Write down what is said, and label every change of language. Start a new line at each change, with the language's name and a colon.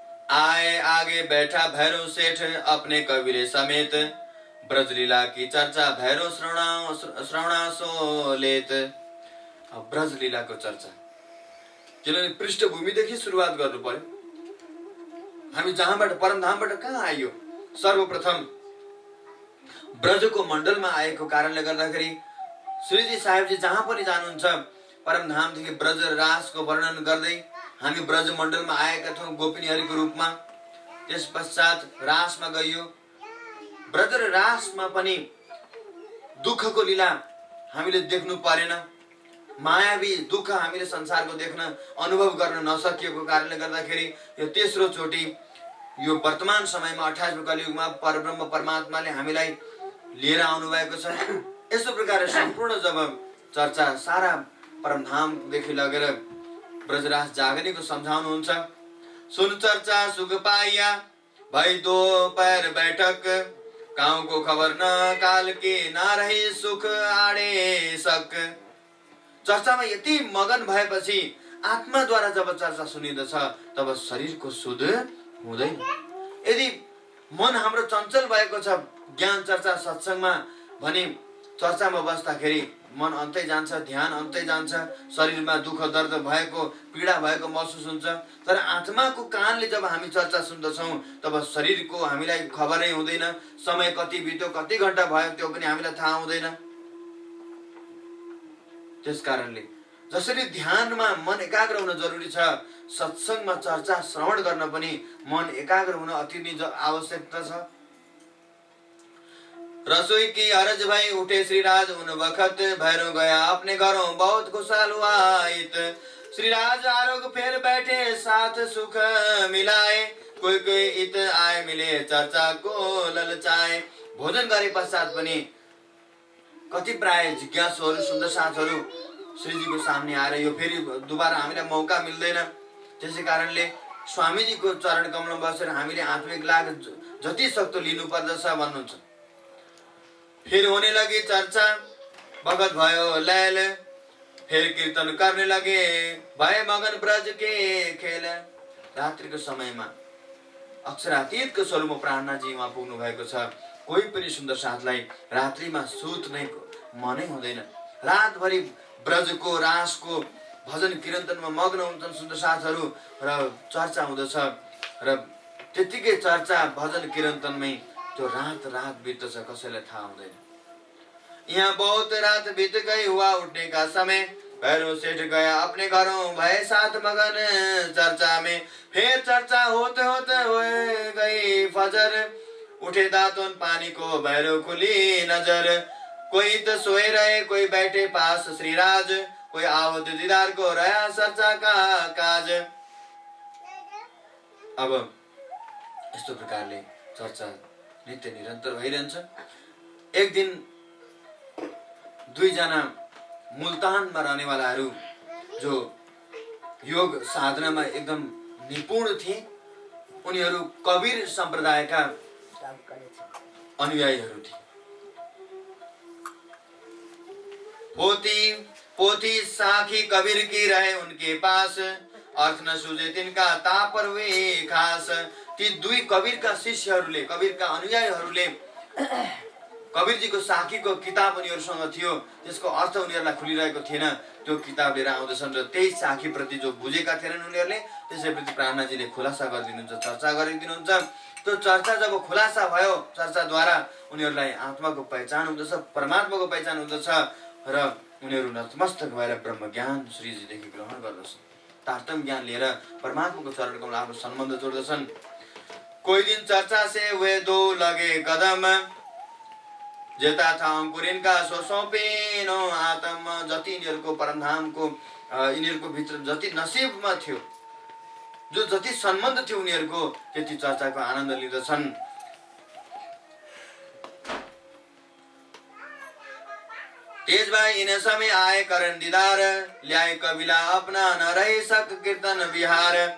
Hindi: आए आगे बैठा भैरव सेठ अपने कबीले समेत, ब्रजलीला की चर्चा भैरव श्रवणासो लेत।
Nepali: ब्रजलीलाको चर्चा किनभने पृष्ठभूमिदेखि सुरुवात गर्नु पर्यो। हामी जहाँबाट परमधामबाट कहाँ आइयो? सर्वप्रथम ब्रजको मण्डलमा आएको कारणले गर्दाखेरि श्रीजी साहेबजी जहाँ पनि जानुहुन्छ परमधामदेखि ब्रज रासको वर्णन गर्दै हामी ब्रज मण्डलमा आएका थियौं गोपिनीहरूको रूपमा। त्यस पश्चात रासमा गइयो। ब्रज र रासमा पनि दुःखको लीला हामीले देख्नु परेन। मायावी दुःख हामीले संसारको देख्न अनुभव गर्न नसकिएको कारणले गर्दाखेरि यो तेस्रो चोटि यो वर्तमान समयमा 28औं कलियुगमा परब्रह्म परमात्माले हामीलाई लिएर आउनु भएको छ। यस्तो प्रकारले सम्पूर्ण जब चर्चा सारा परमधामदेखि लगेर ब्रजराज जागरणीको सम्झाउनुहुन्छ।
Hindi: सुन चर्चा सुख पाइया भई दो पैर बैठक, गाउँको खबर न काल के ना रही सुख आडे सक।
Nepali: चर्चामा यति मगन भएपछि आत्माद्वारा जब चर्चा सुनिँदछ तब शरीरको सुध हुँदैन। यदि मन हाम्रो चञ्चल भएको छ ज्ञान चर्चा सत्सङ्गमा भने चर्चामा बस्दाखेरि मन अन्तै जान्छ, ध्यान अन्तै जान्छ, शरीरमा दुःख दर्द भएको पीडा भएको महसुस हुन्छ। तर आत्माको कानले जब हामी चर्चा सुन्दछौँ तब शरीरको हामीलाई खबरै हुँदैन, समय कति बित्यो कति घण्टा भयो त्यो पनि हामीलाई थाहा हुँदैन। त्यस कारणले जसरी ध्यानमा मन एकाग्र हुन जरुरी छ, सत्सङ्गमा चर्चा श्रवण गर्न पनि मन एकाग्र हुन अति नै आवश्यकता छ।
Hindi: रसोई की अरज भई उठे श्रीराज उन वक्त, भैरव गया अपने घरों बहुत खुशहाल हुआ हित। श्रीराज आरोग फेर बैठे साथ सुख मिलाए, कोई कोई इत आए मिले चर्चा को ललचाए।
Nepali: भोजन गरे पश्चात पनि कति प्राय जिज्ञासुहरू सुन्दर साथहरू श्रीजीको सामने आएर यो फेरि दुबारा हामीलाई मौका मिल्दैन, त्यसै कारणले स्वामीजीको चरण कमलमा बसेर हामीले आत्मिक लाभ जति सक्दो लिनु पर्दछ भन्नुहुन्छ।
Hindi: फिर होने लगी चर्चा भगत भयो लैल, फिर कीर्तन करने लगे भय मगन ब्रज के खेल।
Nepali: रात्रिको समयमा अक्षरातीतको स्वरूपमा प्राणनाजी उहाँ पुग्नु भएको छ। कोही पनि सुन्दर साथलाई रात्रिमा सुत्नै मनै हुँदैन। रातभरि ब्रजको रासको भजन कीर्तनमा मग्न हुन्छन् सुन्दर साथहरू र चर्चा हुँदछ र त्यतिकै चर्चा भजन कीर्तनमै जो रात बीतछ कसैलाई थाहा हुँदैन।
Hindi: यहाँ बहुत रात बीत गई हुआ उठने का समय, भैरव सेठ गया अपने घरों भय साथ मगन चर्चा में। फिर चर्चा होते होते हुए गई फजर, उठे दातुन पानी को भैरव खुली नजर। कोई तो सोए रहे कोई बैठे पास श्रीराज, कोई आवत दीदार को रहा चर्चा का काज।
Nepali: अब यस्तो प्रकारले चर्चा नित्य निरन्तर भइरहन्छ। एक दिन दुईजना मुल्तानमा रहनेवालाहरू जो योग साधनामा एकदम निपुण थिए, उनीहरू कबीर सम्प्रदायका अनुयायीहरू थिए।
Hindi: पोथी साखी कबीर की रहे उनके पास, अर्थ न सूझे तिनका तापर वे खास।
Nepali: ती दुई कबीरका शिष्यहरूले, कबीरका अनुयायीहरूले कबीरजीको साखीको किताब उनीहरूसँग थियो, त्यसको अर्थ उनीहरूलाई खुलिरहेको थिएन। त्यो किताब लिएर आउँदछन् र त्यही साखीप्रति जो बुझेका थिएनन् उनीहरूले त्यसैप्रति प्राणनाजीले खुलासा गरिदिनुहुन्छ, चर्चा गरिदिनुहुन्छ। त्यो चर्चा जब खुलासा भयो, चर्चाद्वारा उनीहरूलाई आत्माको पहिचान हुँदछ, परमात्माको पहिचान हुँदछ र उनीहरू नतमस्तक भएर ब्रह्म ज्ञान श्रीजीदेखि ग्रहण गर्दछन्। तारतम ज्ञान लिएर परमात्माको चरण कमल आफ्नो सम्बन्ध जोड्दछन्।
Hindi: कोही दिन चर्चा से वे दो लगे कदम, जेता था अंकुर इनका सो सौंपेनो आत्म।
Nepali: जति यिनीहरूको परमधामको यिनीहरूको भित्र जति नसिबमा थियो, जो जति सम्बन्ध थियो उनीहरूको, त्यति चर्चाको आनन्द लिँदछन्।
Hindi: तेज भाई इन समय आए करण दीदार, ल्याए कबिला अपना न रहे सक कीर्तन बिहार।